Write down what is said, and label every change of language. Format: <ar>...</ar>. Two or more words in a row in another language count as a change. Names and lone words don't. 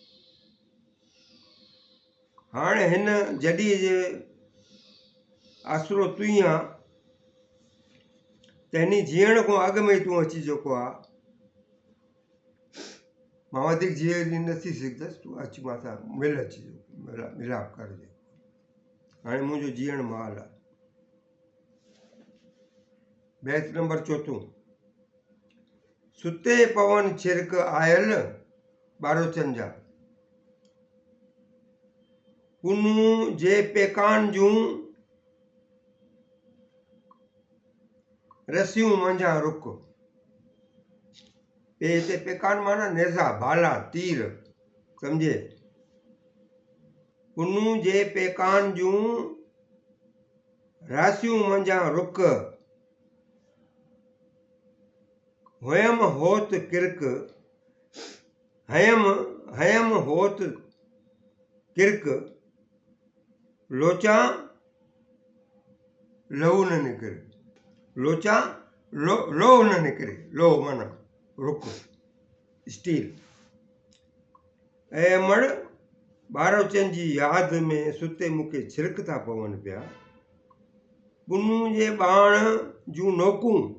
<sd>हाणे हिन जॾहिं जे आसरो तूं ई आहे त हिन जीअण खां अॻु में तूं अची जेको आहे, मां वधीक जीअं नथी सघंदसि, तूं अची मां सां मिल, अची मिलाप कर। हाणे मुंहिंजो जीअण महिल आहे। बैत नंबर चोथों। सुते पवन छिरक आयल ॿारोचन जा पुनू जे पेकान जूं रसियूं मंझां रुक। हिते पेकान माना नेज़ा, भाला, तीर, सम्झे। पुनू जे पेकान जूं रासियूं मंझां रुक। हुयम होत किरक, हयम होत किरक लोचां लहू न निकिरे, लोचा लोह न निकिरे, लोह माना रुक स्टील। ऐं अमड़ बारोचन जी यादि में सुते मूंखे छिरक था पवनि पिया, पुनू जे बाण जूं नोकूं</sd>